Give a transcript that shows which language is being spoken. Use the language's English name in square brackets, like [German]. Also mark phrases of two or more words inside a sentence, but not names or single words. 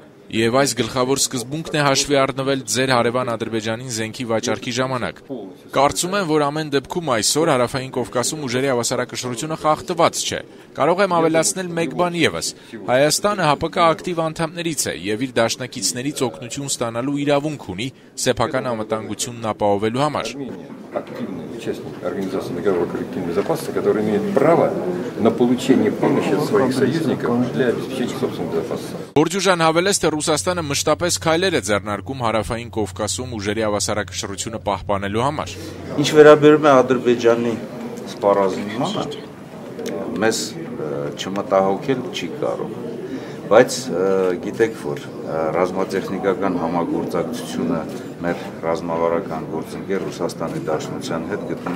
[Armenian] Եվ այս գլխավոր սկզբունքն է հաշվի առնվել ձեր հարևան Ադրբեջանին զենքի վաճառքի ժամանակ։ Կարծում եմ, որ ամեն դեպքում այսօր Հարավային Կովկասում ուժերի հավասարակշռությունը խախտված չէ։ Կարող եմ ավելացնել մեկ բան ևս. Հայաստանը ՀԱՊԿ ակտիվ անդամներից է եւ իր դաշնակիցներից օգնություն ստանալու իրավունք ունի սեփական անվտանգությունն ապահովելու համար։ [Russian] Активный участник Организации договора коллективной безопасности, который имеет право на получение помощи от своих союзников для обеспечения собственной безопасности. [Armenian] Բորջուժան հավելեց, թե Ռուսաստանը մշտապես քայլեր է ձեռնարկում Հարավային Կովկասում ուժերի հավասարակշռությունը պահպանելու համար։ Ինչ վերաբերում է Ադրբեջանի սպառազինմանը, մեզ չմտահոգել չի կարող, բայց գիտեք, որ ռազմատեխնիկական համագործակցությունը մեր ռազմավարական գործընկեր Ռուսաստանի Դաշնության հետ գտնում